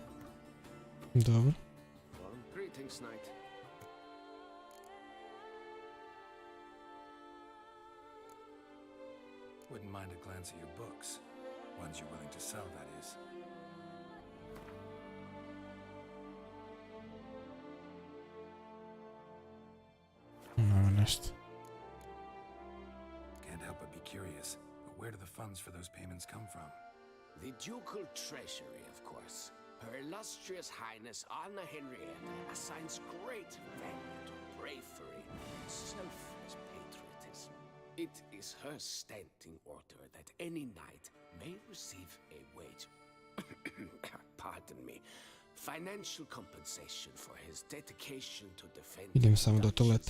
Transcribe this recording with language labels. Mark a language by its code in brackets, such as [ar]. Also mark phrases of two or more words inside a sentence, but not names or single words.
[hr] Dobro. [en] Greetings, knight. Wouldn't mind a glance at your books. Ones you're willing to sell, that is. [hr] Ovo nešto. [en] Can't help but be curious, but where do the funds for those payments come from? The ducal treasury, of course. Her illustrious highness Anna Henrietta assigns great value to bravery and selfless patriotism. It is her standing order that any knight may receive a wage, pardon me, financial compensation for his dedication to defend [hr] Idem samo do toaleta.